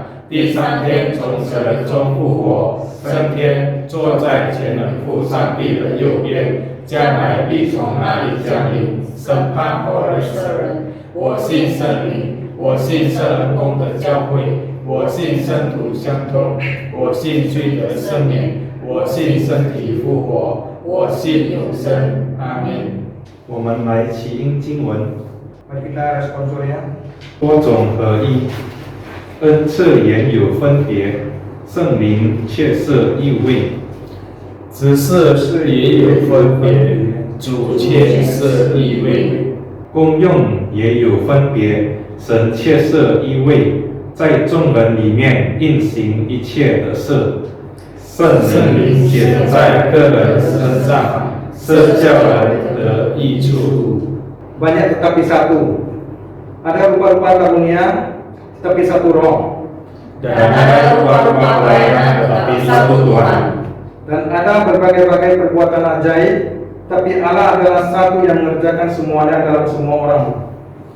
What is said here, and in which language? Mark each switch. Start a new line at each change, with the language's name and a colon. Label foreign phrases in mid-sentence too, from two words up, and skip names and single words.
Chinese: 第三天从死人中复活，升天，坐在全能父上帝的右边，将来必从那里降临，审判活人死人。我信圣灵，我信圣人公的教会，我信圣徒相通，我信罪得赦免，我信身体复活，我信永生。阿们。我们来起因经文。
Indonesian: Mari kita responsornya.
Chinese: 多种合一，恩赐原有分别，圣灵却是一位。只是也有分别，主却是一位。功用也有分别，神却是一位，在众人里面运行一切的事。圣灵显在个人身上，是叫人得益处。
Indonesian: Banyak tetapi satu. Ada rupa-rupa karunia, tetapi satu roh. Dan ada rupa-rupa pelayanan, tetapi satu Tuhan. Dan ada berbagai-bagai perbuatan ajaib, tapi Allah adalah satu yang mengerjakan semuanya dalam semua orang.